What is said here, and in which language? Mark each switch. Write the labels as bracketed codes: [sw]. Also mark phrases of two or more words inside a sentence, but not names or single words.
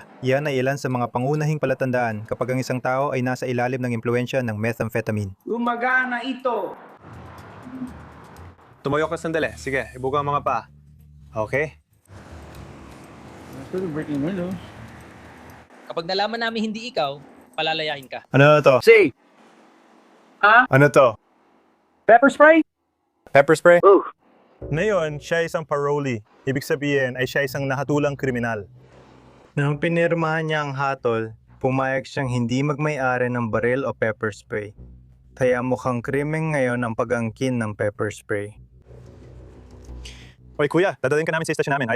[tl] Yan ay ilan sa mga pangunahing palatandaan kapag ang isang tao ay nasa ilalim ng impluensya ng methamphetamine. Gumagana ito. Tumayo ka sandali. Sige, ibuka ang mga paa. Okay? Kapag nalaman namin hindi ikaw, palalayain ka. Ano to? Say! Ano to? [en] Pepper spray? Pepper spray? [tl] Oh. Ngayon, siya isang parolee. Ibig sabihin ay siya isang nahatulang kriminal. Nang pinirmahan niya ang hatol, pumayag siyang hindi magmay-ari ng baril o [en] pepper spray. [tl] Kaya mukhang krimen ngayon ang pag-angkin ng [en] pepper spray. [tl] Oy kuya, dadalhin ka namin sa istasyon namin.